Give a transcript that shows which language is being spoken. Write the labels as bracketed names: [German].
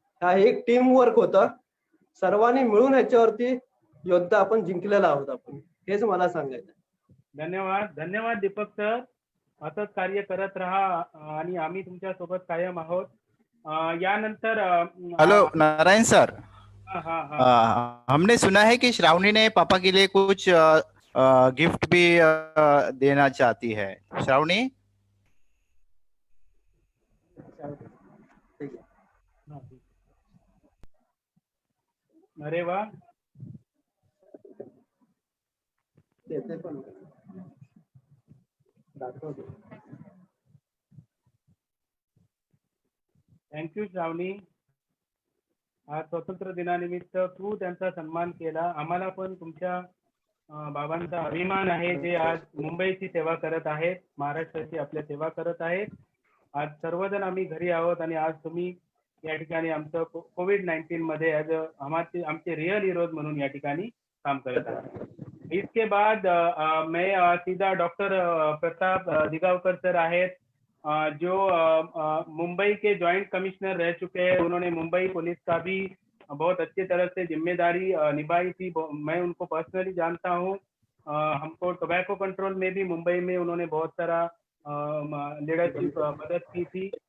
[Marathi] हा एक team work होतं. सर्वांनी मिळून ह्याच्यावरती युद्ध आपण जिंकलेला आहोत. आपण हेच मला सांगायचं. धन्यवाद. धन्यवाद दीपक सर. असंच कार्य करत राहा आणि आम्ही तुमच्या सोबत कायम आहोत. यानंतर हेलो नारायण सर, हाँ हाँ हाँ, [Hindi] हमने सुना है कि श्रावणी ने पापा के लिए कुछ गिफ्ट भी देना चाहती है. श्रावणी, [Marathi] ठीक आहे. अरे वाह, ते पण दाखवतो. [English] Thank you Shravani. [Marathi] आज स्वातंत्र्य दिनानिमित्त तू त्यांचा सन्मान केला. आम्हाला पण तुमच्या बाबांचा अभिमान आहे, जे आज मुंबईची सेवा करत आहेत, महाराष्ट्राची आपल्या सेवा करत आहेत. आज सर्वजण आम्ही घरी आहोत आणि आज तुम्ही या ठिकाणी आमचं कोविड-19 मध्ये ॲज आमचे रियल हिरोज म्हणून या ठिकाणी काम करत आहात. [Hindi] इसके बाद मैं सीधा डॉक्टर प्रताप दिगावकर [Marathi] सर आहेत, [Hindi] जो मुंबई के जॉइंट कमिश्नर रह चुके हैं. उन्होंने मुंबई पुलिस का भी बहुत अच्छी तरह से जिम्मेदारी निभाई थी. मैं उनको पर्सनली जानता हूँ. हमको टोबैको कंट्रोल में भी मुंबई में उन्होंने बहुत सारा लीडरशिप मदद की थी.